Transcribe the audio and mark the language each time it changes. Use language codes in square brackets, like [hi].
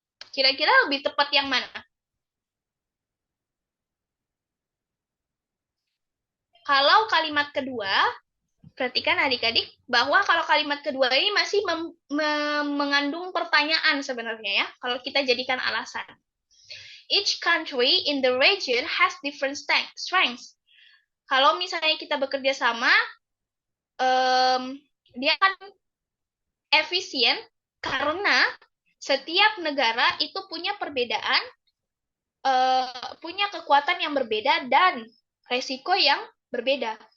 [id] Kira-kira lebih tepat yang mana? Kalau kalimat kedua, perhatikan adik-adik bahwa kalau kalimat kedua ini masih mengandung pertanyaan sebenarnya ya, kalau kita jadikan alasan. [en] Each country in the region has different strengths. [id] Kalau misalnya kita bekerja sama, dia akan efisien karena setiap negara itu punya perbedaan, punya kekuatan yang berbeda dan resiko yang berbeda.